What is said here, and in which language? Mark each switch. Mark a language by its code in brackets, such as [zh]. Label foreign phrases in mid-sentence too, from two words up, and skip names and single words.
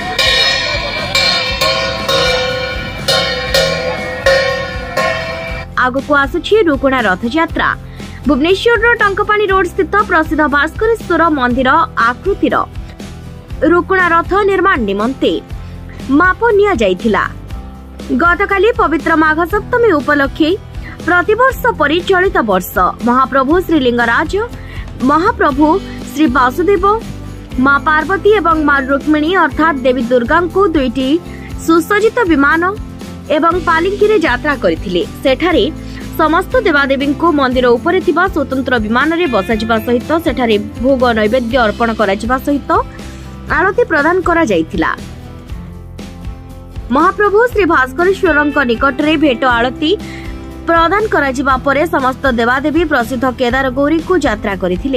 [or] ଆଗକୁ ଆସୁଛି ରୁକୁଣା ରଥ ଯାତ୍ରା। ଭୁବନେଶ୍ୱର ଟଙ୍କପାଣି ରୋଡ ସ୍ଥିତ ପ୍ରସିଦ୍ଧ ଭାସ୍କରେଶ୍ୱର ମନ୍ଦିର ଆକୃତିର ରୁକୁଣା ରଥ ନିର୍ମାଣ ନିମନ୍ତେ ମାପ ନିଆ ଯାଇଥିଲା। ଗତକାଲି ପବିତ୍ର ମାଘ ସପ୍ତମୀ ଉପଲକ୍ଷେ ପ୍ରତିବର୍ଷ ପରି ଚଳିତ ବର୍ଷ ମହାପ୍ରଭୁ ଶ୍ରୀଲିଙ୍ଗରାଜ, ମହାପ୍ରଭୁ ଶ୍ରୀ ବାସୁଦେବ, ମା ପାର୍ବତୀ ଏବଂ ମା ରୁକ୍ମିଣୀ ଅର୍ଥାତ ଦେବୀ ଦୁର୍ଗାଙ୍କୁ ଦୁଇଟି ସୁସଜ୍ଜିତ ବିମାନ ଏବଂ ପାଲିଙ୍କିରେ ଯାତ୍ରା କରିଥିଲେ। ସେଠାରେ ସମସ୍ତ ଦେବାଦେବୀଙ୍କୁ ମନ୍ଦିର ଉପରେ ଥିବା ସ୍ୱତନ୍ତ୍ର ବିମାନରେ ବସାଯିବା ସହିତ ସେଠାରେ ଭୋଗ ନୈବେଦ୍ୟ ଅର୍ପଣ କରାଯିବା ସହିତ ଆରତୀ ପ୍ରଦାନ କରାଯାଇଥିଲା। ମହାପ୍ରଭୁ ଶ୍ରୀ ଭାସ୍କରେଶ୍ୱର ନିକଟରେ ଭେଟ ଆରତୀ ପ୍ରଦାନ କରାଯିବା ପରେ ସମସ୍ତ ଦେବାଦେବୀ ପ୍ରସିଦ୍ଧ କେଦାର ଗୌରୀକୁ ଯାତ୍ରା କରିଥିଲେ।